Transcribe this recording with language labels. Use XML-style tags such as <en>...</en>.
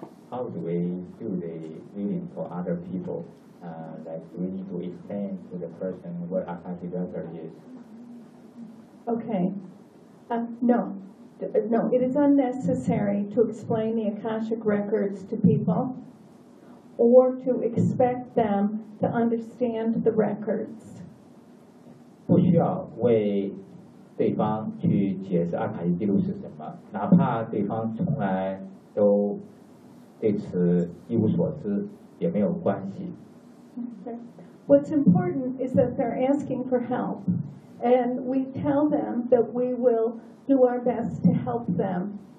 <en>How do we do the reading for other people? Like we need to explain to the person what Akashic Records is. Okay. No, it is unnecessary to explain the Akashic Records to people or to expect them to understand the records.</en> <zh>不需要为对方去解释阿卡西记录是什么，哪怕对方从来都对此一无所知，也没有关系。</zh> <en>What's important is that they're asking for help. And we tell them that we will do our best to help them.</en>